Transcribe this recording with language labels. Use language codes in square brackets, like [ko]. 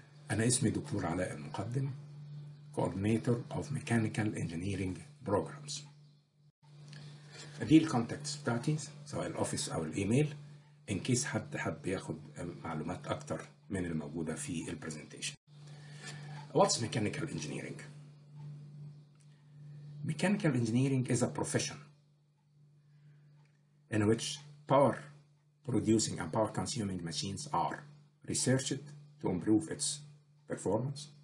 [ar] أنا اسمي دكتور علاء المقدم [en] Coordinator of Mechanical Engineering Programs. [ar] دي الكونتاكتس بتاعتي سواء الأوفيس أو الإيميل [en] in case [ar] حد حب ياخد معلومات أكتر من الموجودة في البرزنتيشن. [en] What's mechanical engineering? Mechanical engineering is a profession in which power producing and power consuming machines are researched to improve its performance.